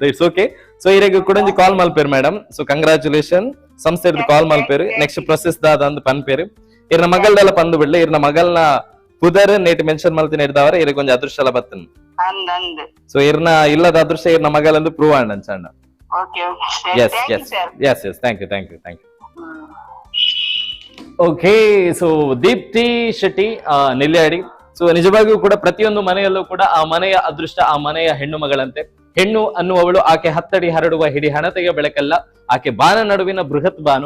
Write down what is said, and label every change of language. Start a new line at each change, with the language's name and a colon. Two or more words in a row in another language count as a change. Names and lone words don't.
English: It's okay.
Tulu: ಸೊ ಇರೆಗ್ ಕೂಡ ಕಾಲ್ ಮಲ್ಪೇರು ಮೇಡಮ್. ಸೊ ಕಂಗ್ರಾಚುಲೇಷನ್. ಸಂಸ್ಥೆ ಕಾಲ್ ಮಲ್ಪೇರು.
English: next process
Tulu: ದಾದ ಅಂದ್ ಪನ್ಪೇರು. ಇರ್ನ ಮಗಳ್ದೆಲ್ಲ ಪಂದು ಬಿಡ್ಲಿ. ಇರ್ನ ಮಗಲ್ನ ಪುದರ್ ನೇಟ್ ಮೆನ್ಷನ್ ಮಲ್ತಿನ ಹಿಡ್ದವರ ಇರ ಕೊಂಚ ಅದೃಷ್ಟ ಎಲ್ಲ ಬತ್ತನ್. ಸೊ ಇರ್ನ ಇಲ್ಲದ ಅದೃಷ್ಟ ಇರ್ನ ಮಗಲಂದು ಪ್ರೂವ್ ಆಂಡ್ ಅನ್ಸಣ್ಣ.
English: Yes thank you. Okay, so ದೀಪ್ತಿ ಶೆಟ್ಟಿ ನೆಲ್ಯಾಡಿ.
Kannada: ಸೊ ನಿಜವಾಗಿಯೂ ಕೂಡ ಪ್ರತಿಯೊಂದು ಮನೆಯಲ್ಲೂ ಕೂಡ ಆ ಮನೆಯ ಅದೃಷ್ಟ ಆ ಮನೆಯ ಹೆಣ್ಣು ಮಗಳಂತೆ. ಹೆಣ್ಣು ಅನ್ನುವವಳು ಆಕೆ ಹತ್ತಡಿ ಹರಡುವ ಹಿಡಿ ಹಣತೆಯ ಬೆಳಕಲ್ಲ, ಆಕೆ ಬಾನ ನಡುವಿನ ಬೃಹತ್ ಬಾನು.